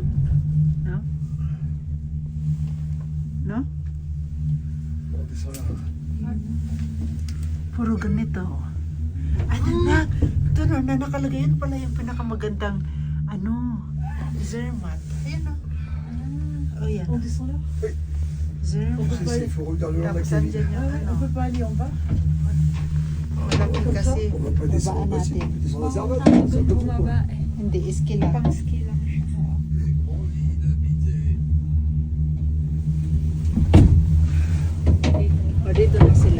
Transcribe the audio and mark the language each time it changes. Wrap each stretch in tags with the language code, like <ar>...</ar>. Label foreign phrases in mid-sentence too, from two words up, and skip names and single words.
<en>No? No?</en> <tl>Puro ganito. Ano na? Ito na nakalagay yun pala yung pinakamagandang Zermatt. Ayan o. Oh, yan. Zermatt.</tl> <fr>Il faut regarder le long de la</fr> <tl>Tapos</tl> <fr>Cavine.</fr> <tl>andyan yung ano.</tl> <fr>pas aller en bas?</fr> <tl>Malaki kasi.</tl> <fr>On va pas descendre,</fr> <tl>Babaan</tl> <fr>vas-y,</fr> <tl>natin.</tl> <fr>on peut descendre la Zermatt,</fr> <tl>Tapos</tl> <fr>c'est un peu tout,</fr> <tl>bumaba</tl> <fr>quoi.</fr> <tl>eh. Hindi, ski lang. Pang ski lang siya. O, dito na sila.</tl>